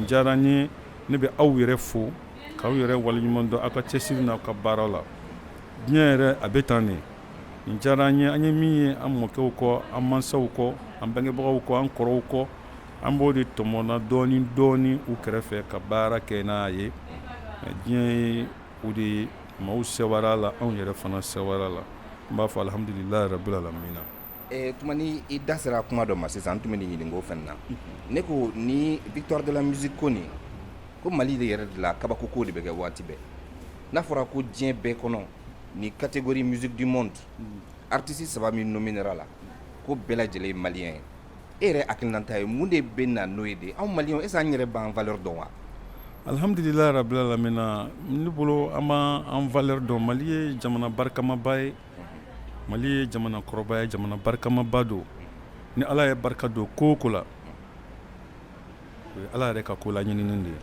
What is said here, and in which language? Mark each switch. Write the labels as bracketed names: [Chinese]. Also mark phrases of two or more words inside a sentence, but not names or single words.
[Bambara] diyara n ye ne bɛ aw yɛrɛ fo k'aw yɛrɛ waleɲuman dɔn aw ka cɛsiri n'aw ka baaraw la diɲɛ yɛrɛ a bɛ tan de nin diyara n ye an ye min ye an mɔkɛw kɔ an mansaw kɔ an bangebagaw kɔ an kɔrɔw kɔ an b'o de tɔmɔna dɔɔni u kɛrɛfɛ ka baara kɛ n'a ye diɲɛ ye o de maaw sewara la anw yɛrɛ fana sewara la n b'a fɔ [Arabic] الحمد لله رب العالمين. [Bambara] Tumani i da sera kuma dɔ ma sisan n tun bɛ nin ɲininka o fɛn na ne ko ni victoire de la musique ko nin ko Mali de yɛrɛ de la kabako ko de bɛ kɛ waati bɛɛ n'a fɔra ko diɲɛ bɛɛ kɔnɔ ni [French] catégorie musique du monde artiste [Bambara] 3 min nominera la ko bɛɛ lajɛlen ye malien ye e yɛrɛ hakilinata ye mun de bɛ na n'o ye de anw malien [French] est-ce que [Bambara] an yɛrɛ b'an valeur dɔn wa? [Arabic] الحمد لله رب العالمين [Bambara] ne bolo an b'an valeur dɔn. Mali ye jamana barikama ye, Mali ye jamana kɔrɔba ye, jamana barikama don. Ni Ala ye barika don ko o ko la, o ye Ala yɛrɛ ka ko la ɲinini de ye.